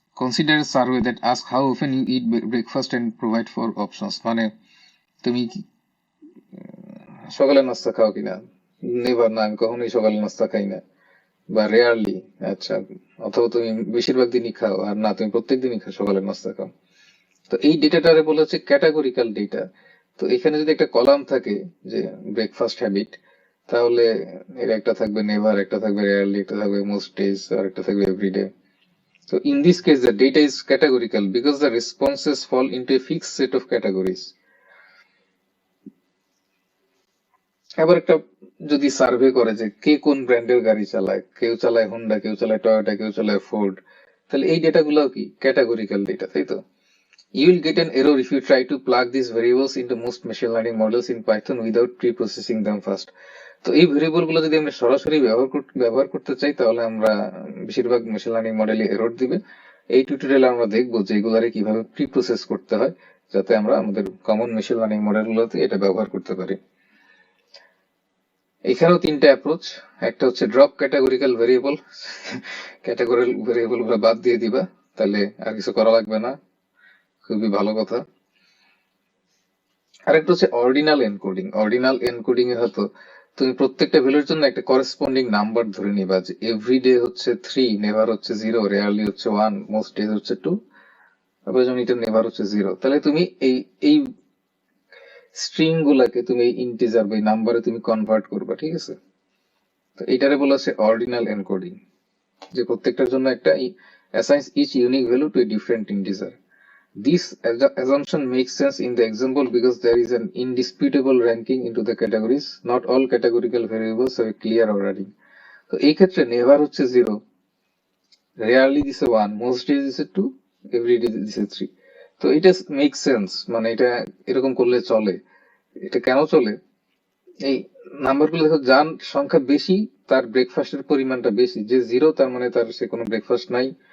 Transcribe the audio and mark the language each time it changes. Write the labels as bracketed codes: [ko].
[en] Consider a survey that asks how often you eat breakfast and provide 4 options. [bn] মানে তুমি কি সকালে নাস্তা খাও কিনা? নেভার, না আমি কখনোই সকালে নাস্তা খাই না, বা রেয়ারলি। আচ্ছা, অথবা তুমি বেশিরভাগ দিনই খাও, আর না তুমি প্রত্যেক দিনই সকালে নাস্তা খাও। তো এই ডেটাটারে বলা হচ্ছে ক্যাটাগরিক্যাল ডেটা। তো এখানে যদি একটা কলাম থাকে যে ব্রেকফাস্ট হ্যাবিট, তাহলে এর একটা থাকবে নেভার, একটা থাকবে রেয়ারলি, একটা থাকবে মোস্ট ডেজ, আর একটা থাকবে everyday. [en] So in this case, the data is categorical because the responses fall into a fixed set of categories. [bn] আবার একটা যদি সার্ভে করে যে কে কোন ব্র্যান্ডের গাড়ি চালায়, কেউ চালায় হোন্ডা, কেউ চালায় টয়োটা, কেউ চালায় ফোর্ড, তাহলে এই ডেটাগুলো কি ক্যাটাগরিক্যাল ডেটা, তাই তো? [en] You will get an error if you try to plug these variables into most machine learning models in Python without pre-processing them first. [bn] তো এই ভেরিয়েবল গুলো যদি আমরা সরাসরি ব্যবহার করতে চাই, তাহলে আমরা বেশিরভাগ মেশিন লার্নিং মডেলে এরর দিবে। এই টিউটোরিয়ালে আমরা দেখবো যে এগুলারে কিভাবে প্রি প্রসেস করতে হয়, যাতে আমরা আমাদের কমন মেশিন লার্নিং মডেলগুলোতে এটা ব্যবহার করতে পারি। এখানেও 3টা অ্যাপ্রোচ। একটা হচ্ছে drop categorical variable, categorical variable গুলো বাদ দিয়ে দিবা, তাহলে আর কিছু করা লাগবে না, খুবই ভালো কথা। আরেকটা হচ্ছে অর্ডিনাল এনকোডিং। অর্ডিনাল এনকোডিং এ হয়তো তুমি প্রত্যেকটা ভ্যালুর জন্য একটা করেসপন্ডিং নাম্বার ধরে নিবা, যে এভরিডে হচ্ছে 3, নেভার হচ্ছে 0, রেয়ারলি হচ্ছে 1, মোস্ট ডেজ হচ্ছে 2, তারপরে যখন এটা নেভার হচ্ছে 0, তাহলে তুমি এই এই স্ট্রিং গুলাকে তুমি ইন্টিজার বা নাম্বারে তুমি কনভার্ট করবা, ঠিক আছে? তো এটারে বলা হচ্ছে অর্ডিনাল এনকোডিং, যে প্রত্যেকটার জন্য একটা [en] assigns each unique value to a different integer. This assumption makes sense in the example because there is an indisputable ranking into the categories. Not all categorical variables have a clear ordering. [bn] তো এই ক্ষেত্রে never হচ্ছে 0, rarely দিছে 1, most days দিছে 2, everyday দিছে 3। তো এটা make sense, মানে এটা এরকম করলে চলে। এটা কেন চলে? এই নাম্বারগুলো দেখো, যার সংখ্যা বেশি তার ব্রেকফাস্টের পরিমাণটা বেশি। যে 0 তার মানে তার সে কোনো ব্রেকফাস্ট নাই,